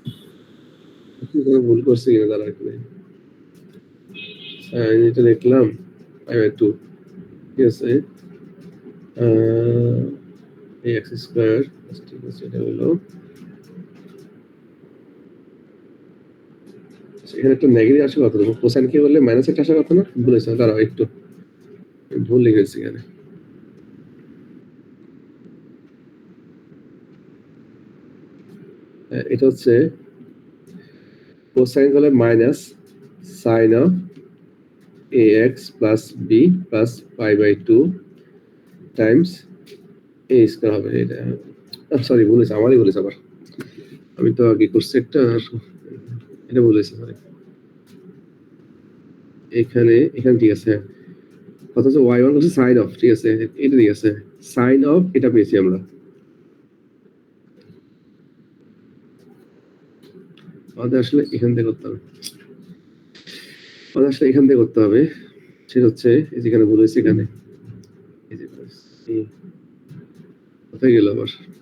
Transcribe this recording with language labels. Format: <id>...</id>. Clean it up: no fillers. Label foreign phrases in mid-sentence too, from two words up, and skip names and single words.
<bn>ভুল করছি কিনা তারা এখানে, এটা দেখলাম 2 ঠিক আছে ax স্কয়ার ঠিক আছে এটা হলো এখানে একটা নেগেটিভ আসে কত কোসাইন কি বললে মাইনাস একটা আসে কত না বলেছ দাঁড়াও একটু ভুল লিখেছি এখানে এটা হচ্ছে কোসাইন হলে মাইনাস সাইন অফ</bn> <en>ax plus b plus pi by 2 times a</en> <bn>স্কয়ার হবে এটা সরি বলেছি আমারই বলেছি আবার আমি তো আগে করছি একটা এটা বলেছি সরি এখানে ঠিক আছে কত হচ্ছে y1 হচ্ছে সাইন অফ ঠিক আছে এটা ঠিক আছে সাইন অফ এটা পেয়েছি আমরা আমাদের আসলে এখান থেকে করতে হবে সেটা হচ্ছে এই যেখানে বলেছি এখানে এই যে কোথায় গেল আবার</bn>